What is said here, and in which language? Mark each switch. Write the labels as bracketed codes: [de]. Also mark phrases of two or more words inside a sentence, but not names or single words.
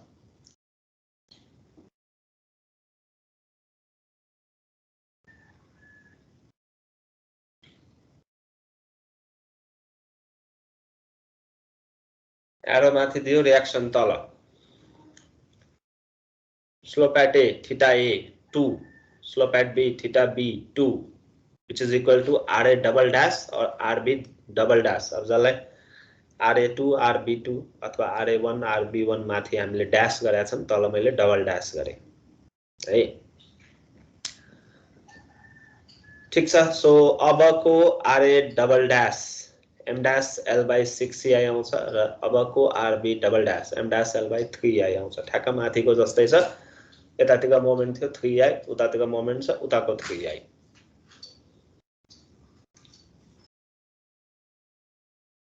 [ne] एरो माथि दियो, रियाक्सन तल। [en] slope at a theta a 2, slope at b theta b 2, which is equal to ra double dash और rb double dash। [ne] अब जसलाई ra2 rb2 अथवा ra1 rb1 माथि हामीले डैश गरेका छौं, तल मैले [en] double dash [ne] गरे है, ठीक छ। सो अबको [en] ra double dash m dash l by 6ei [ne] आउँछ र अबको [en] rb double dash m dash l by 3ei [ne] आउँछ। ठ्याक्क माथिको जस्तै छ, यतातिर मोमेन्ट थियो 3i, उतातिर मोमेन्ट छ उताको 3i।